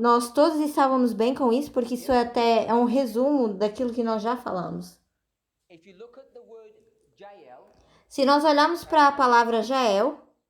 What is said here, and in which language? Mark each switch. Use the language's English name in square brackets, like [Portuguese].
[Portuguese] Nós todos estávamos bem com isso, porque isso é um resumo daquilo que nós já falamos. [English] If you look at the word Jael, [Portuguese] Se nós olharmos para a palavra Jael,